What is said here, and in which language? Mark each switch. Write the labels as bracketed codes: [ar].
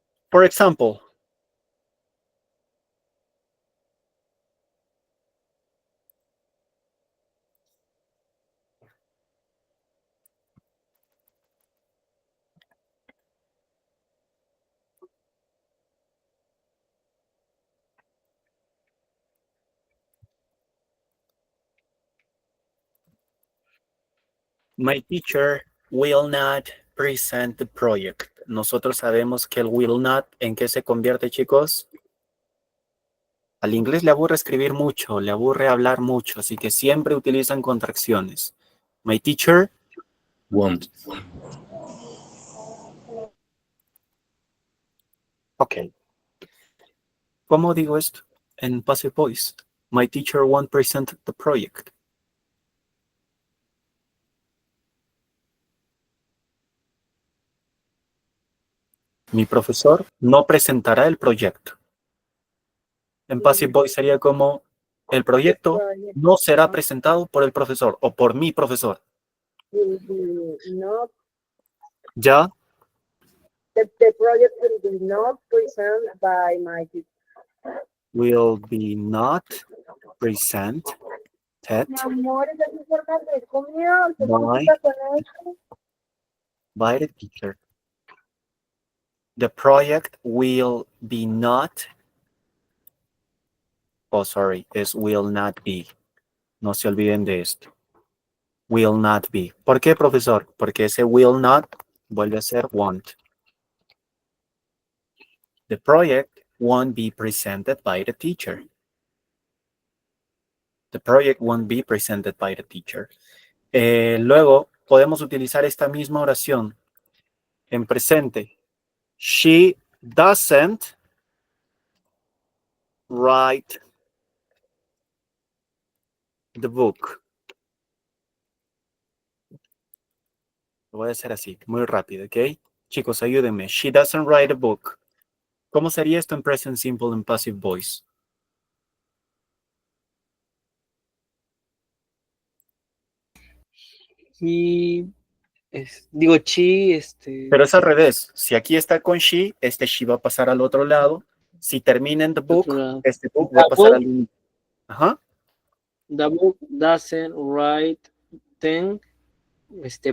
[en] For example, my teacher will not present the project. [es] Nosotros sabemos que el will not, ¿en qué se convierte, chicos? Al inglés le aburre escribir mucho, le aburre hablar mucho, así que siempre utilizan contracciones. [en] My teacher Won't. [es] Ok. ¿Cómo digo esto? En [en] passive voice. My teacher won't present the project. [es] Mi profesor no presentará el proyecto. En passive voice sería como el proyecto no será presentado por el profesor o por mi profesor. [en] Will be not, [es] Ya. [en] the project will be not presented by my teacher. Will be not presented [es] Mi amor, eso es importante, conmigo, ¿qué [en] by, [es] significa con esto? [en] by the teacher. The project will be not, oh sorry, [es] es [en] will not be. [es] No se olviden de esto. [en] Will not be. [es] ¿Por qué, profesor? Porque ese will not vuelve a ser won't. [en] The project won't be presented by the teacher. The project won't be presented by the teacher. [es] Luego podemos utilizar esta misma oración en presente. [en] She doesn't write the book. [es] Lo voy a hacer así, muy rápido, ¿ok? Chicos, ayúdenme. [en] She doesn't write a book. [es] ¿Cómo sería esto en [en] present simple and passive voice? [es] Y digo, chi, Pero es al revés. Si aquí está con she, este she va a pasar al otro lado. Si termina en the book, este book va a pasar al inicio. Ajá. [en] The book doesn't write then by